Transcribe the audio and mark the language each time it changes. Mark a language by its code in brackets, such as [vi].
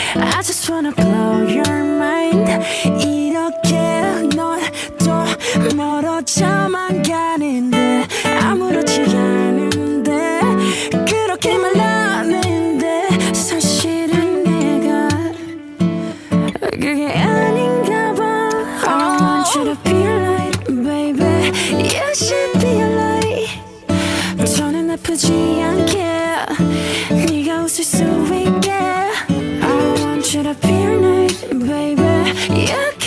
[en] I just wanna blow your mind. [ko] 이렇게 넌 또 멀어져만 가는데 아무렇지 않은데 그렇게 말하는데 사실은 내가 그게 아닌가 봐. [en] I want you to be a light, baby. You should be a light. [ko] 저는 아프지 않게 네가 웃을 수 있게. [en] I want you to be a night, baby. Yeah.